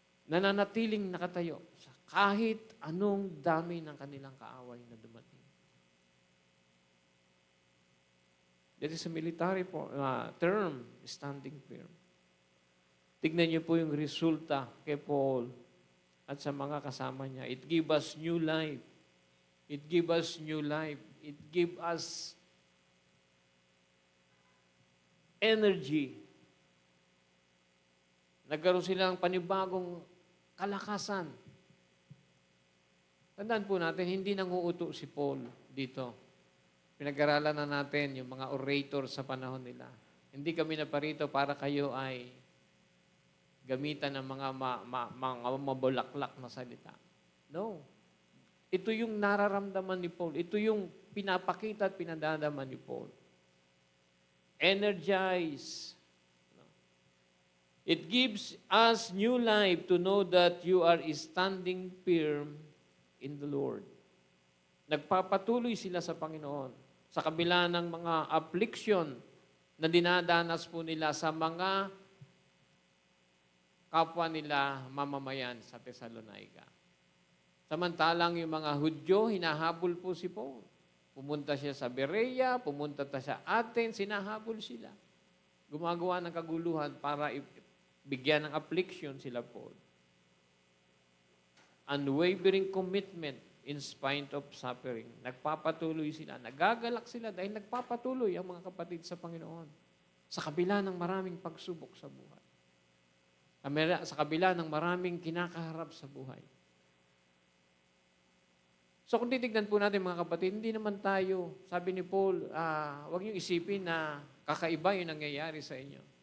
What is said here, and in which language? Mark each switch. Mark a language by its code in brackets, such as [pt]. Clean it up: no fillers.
[tl] Nananatiling nakatayo sa kahit anong dami ng kanilang kaaway na dumating. [en] That is a military term, standing firm. [tl] Tignan niyo po yung resulta kay Paul at sa mga kasama niya. [en] It gives us new life. It gives us new life. It gives us energy. [tl] Nagkaroon sila ng panibagong kalakasan. Tandaan po natin, hindi nanguuto si Paul dito. Pinag-aralan na natin yung mga orator sa panahon nila. Hindi kami naparito para kayo ay gamitan ng mga mabulaklak na salita. No. Ito yung nararamdaman ni Paul. Ito yung pinapakita at pinadadaman ni Paul. [en] Energize. It gives us new life to know that you are standing firm in the Lord. [tl] Nagpapatuloy sila sa Panginoon sa kabila ng mga affliction na dinadanas po nila sa mga kapwa nila mamamayan sa Thessalonica. Samantalang yung mga Hudyo, hinahabol po si Paul. Pumunta siya sa Berea, pumunta siya sa Athens, hinahabol sila. Gumagawa ng kaguluhan para bigyan ng affliction sila Paul. [en] Unwavering commitment in spite of suffering. [tl] Nagpapatuloy sila. Nagagalak sila dahil nagpapatuloy ang mga kapatid sa Panginoon sa kabila ng maraming pagsubok sa buhay. Sa kabila ng maraming kinakaharap sa buhay. So kung titignan po natin mga kapatid, hindi naman tayo, sabi ni Paul, huwag niyong isipin na kakaiba yung nangyayari sa inyo.